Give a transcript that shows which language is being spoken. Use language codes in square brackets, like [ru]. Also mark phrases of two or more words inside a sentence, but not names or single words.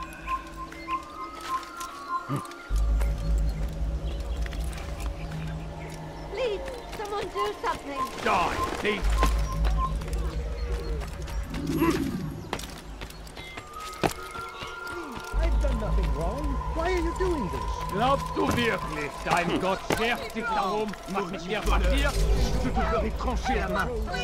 [en] Please, someone do something. Die, thief! I've done nothing wrong. Why are you doing this? [de] Glaubst du wirklich, dein Gott schert sich darum, was mit mir passiert? [fr] Je te ferai trancher la main.